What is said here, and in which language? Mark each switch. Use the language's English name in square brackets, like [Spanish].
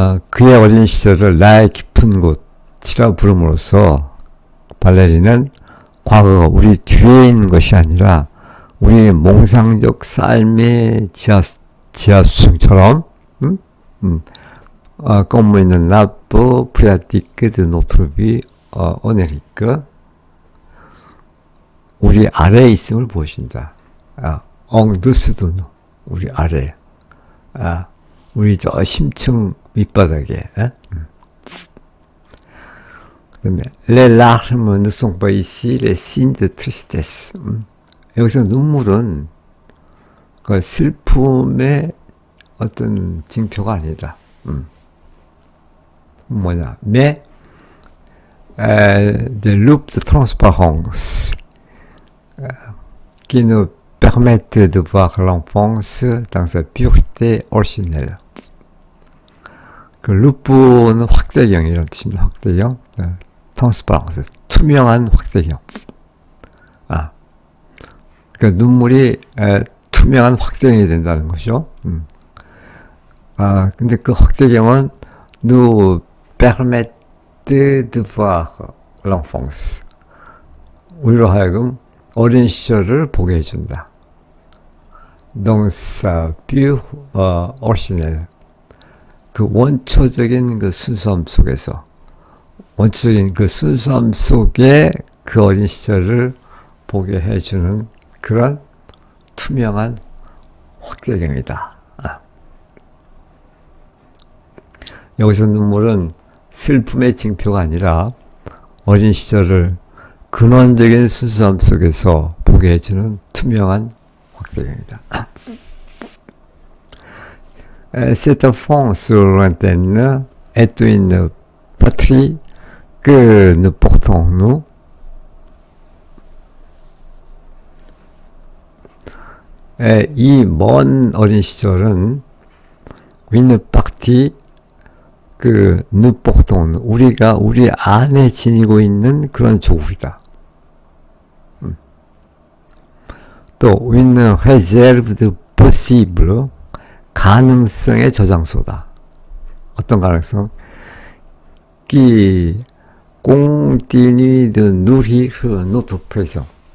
[Korean] 그의 어린 시절을 나의 깊은 곳이라 부름으로써 발레리는 과거가 우리 뒤에 있는 것이 아니라 우리의 몽상적 삶의 지하수층처럼, [French] comme une nappe phréatique de notre vie onirique, [Korean] 우리 아래에 있음을 보신다. [French] en dessous de nous, [Korean] 우리 아래, 우리 저 심층 밑바닥에. [French] 그다음에 les larmes ne sont pas ici les signes de tristesse. [Korean] 여기서 눈물은 그 슬픔의 어떤 징표가 아니다. 뭐냐? [French] mais des loupes de transparence qui nous permettent de voir l'enfance dans sa pureté originelle. [Korean] 그 루프는 확대경이라는 뜻입니다. 확대경, transparence, 투명한 확대경. 그 눈물이 투명한 확대경이 된다는 것이죠. 근데 그 확대경은 [French] nous permettent de voir l'enfance. [Korean] 우리로 하여금 어린 시절을 보게 해준다. [French] dans sa pure originelle. [Korean] 그 원초적인 그 순수함 속에서, 원초적인 그 순수함 속에 그 어린 시절을 보게 해주는 그런 투명한 확대경이다. 여기서 눈물은 슬픔의 징표가 아니라 어린 시절을 근원적인 순수함 속에서 보게 해주는 투명한 확대경이다. [French] Cette enfance lointaine est une patrie que nous portons nous. [Korean] 이 먼 어린 시절은 [French] une partie [Korean] 그 [French] nous portons [Korean] 우리가 우리 안에 지니고 있는 그런 조국이다. [French] 또 une réserve de possible [Korean] 가능성의 저장소다. 어떤 가능성? [French] qui continue de nourrir notre présent.